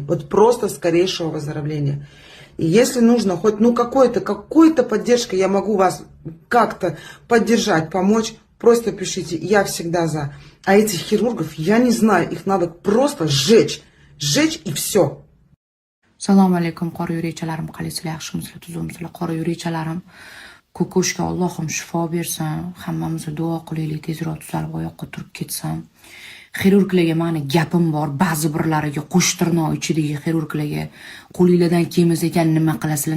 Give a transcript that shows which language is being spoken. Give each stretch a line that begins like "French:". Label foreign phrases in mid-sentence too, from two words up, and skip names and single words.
Russian: Вот просто скорейшего выздоровления. И если нужно хоть какой-то поддержкой, я могу вас как-то поддержать, помочь, просто пишите, я всегда за. А этих хирургов, я не знаю, их надо просто сжечь. Сжечь и все.
Uzbek: Assalomu alaykum qora yurakchalarim, qalaysizlar, yaxshimisizlar, tuzumsizlar, qora yurakchalarim. Ko'koshga Allohim shifo bersin, hammamiz duo qilaylik, tezroq tuzalib oyoqqa turib ketsam. Xirurglarga mani gapim bor, ba'zi birlariga qo'sh tirnoq ichidagi xirurglarga qo'lingizdan kelmas ekan nima qilasizlar?